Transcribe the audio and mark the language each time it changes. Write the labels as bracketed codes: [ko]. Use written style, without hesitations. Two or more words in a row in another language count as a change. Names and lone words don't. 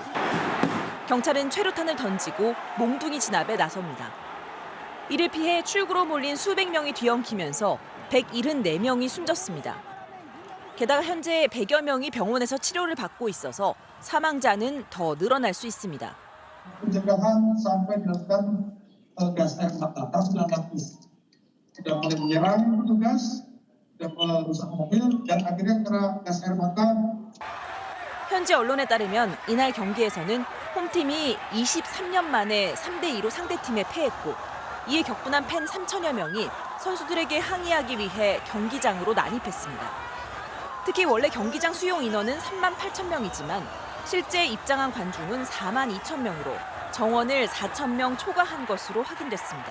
[ko] 경찰은 최루탄을 던지고 몽둥이 진압에 나섭니다. 이를 피해 출구로 몰린 수백 명이 뒤엉키면서 174명이 숨졌습니다. 게다가 현재 100여 명이 병원에서 치료를 받고 있어서 사망자는 더 늘어날 수 있습니다. [id] pencegahan sampai dilakukan gas air mata. Tahun 1900 sudah mulai menyerang petugas, sudah merusak mobil, dan akhirnya kena gas air mata. [ko] 현지 언론에 따르면 이날 경기에서는 홈팀이 23년 만에 3대2로 상대팀에 패했고 이에 격분한 팬 3천여 명이 선수들에게 항의하기 위해 경기장으로 난입했습니다. 특히 원래 경기장 수용 인원은 3만 8천 명이지만 실제 입장한 관중은 4만 2천 명으로 정원을 4천 명 초과한 것으로 확인됐습니다.